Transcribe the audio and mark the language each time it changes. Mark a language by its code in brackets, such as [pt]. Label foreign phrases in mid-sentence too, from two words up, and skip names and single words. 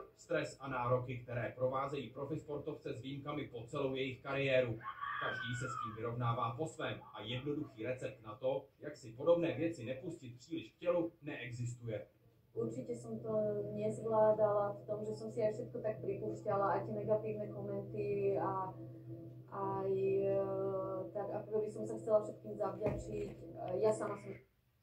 [cs] stres a nároky, které provázejí profisportovce s výjimkami po celou jejich kariéru. Každý se s tím vyrovnává po svém a jednoduchý recept na to, jak si podobné věci nepustit příliš k tělu, neexistuje. [sk] Určite som to nezvládala v tom, že som si aj všetko tak pripúšťala, aj tie negatívne komenty a aj tak, ako by som sa chcela všetkým zavďačiť. Ja sama som